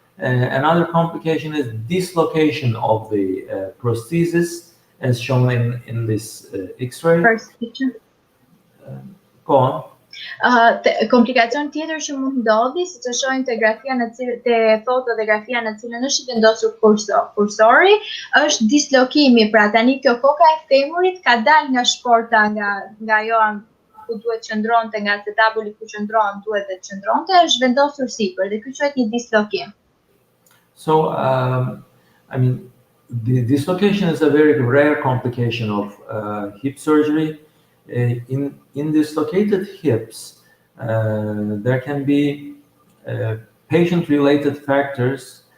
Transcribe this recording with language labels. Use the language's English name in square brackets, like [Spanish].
[English] Another complication is dislocation of the prosthesis, as shown in this X-ray. First picture. Go on. [Albanian] Komplikacion tjetër që mund ndodhi, siç e shohim te grafia te foto dhe grafia në cilën është i vendosur kursori, është dislokimi. Pra tani kjo koka e femurit ka dalë nga shporta, nga ajo ku duhet qëndronte, nga acetabuli ku duhet të qëndronte, është vendosur sipër dhe ky quhet një dislokim. [English] So, I mean, the dislocation is a very rare complication of hip surgery. In dislocated hips, there can be patient-related factors.